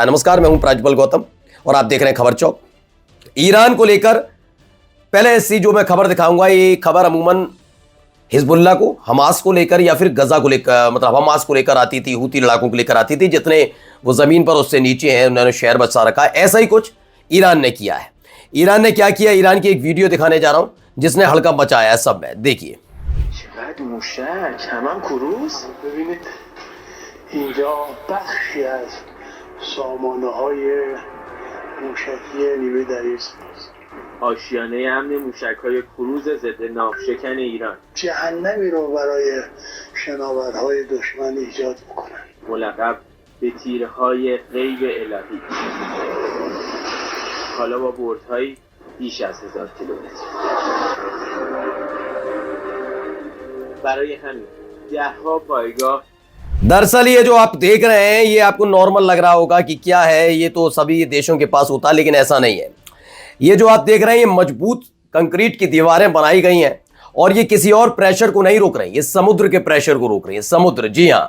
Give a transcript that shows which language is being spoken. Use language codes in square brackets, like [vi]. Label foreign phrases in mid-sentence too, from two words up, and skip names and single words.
[hi] नमस्कार, मैं हूं प्राज्वल गौतम और आप देख रहे हैं खबर चौक। ईरान को लेकर पहले ऐसी जो मैं खबर दिखाऊंगा, ये खबर अमूमन हिजबुल्लाह को, हमास को लेकर या फिर गजा को लेकर, मतलब हमास को लेकर आती थी, हूती लड़ाकों को लेकर आती थी। जितने वो जमीन पर उससे नीचे हैं उन्होंने शहर बसा रखा है। ऐसा ही कुछ ईरान ने किया है। ईरान ने क्या किया, ईरान की एक वीडियो दिखाने जा रहा हूं जिसने हल्का मचाया है सब में। देखिए। [fa] آشیانه امن موشک‌های کروز ضد ناوشکن ایران جهنمی رو برای شناورهای دشمن ایجاد میکنن، ملقب به تیرهای غیب الهی، حالا با بردهای بیش از 1000 کیلومتر. برای همین ده‌ها پایگاه [hi] दरअसल ये जो आप देख रहे हैं ये आपको नॉर्मल लग रहा होगा कि क्या है, ये तो सभी देशों के पास होता है, लेकिन ऐसा नहीं है। ये जो आप देख रहे हैं ये मजबूत कंक्रीट की दीवारें बनाई गई हैं और ये किसी और प्रेशर को नहीं रोक रही, ये समुद्र के प्रेशर को रोक रही है। समुद्र, जी हां।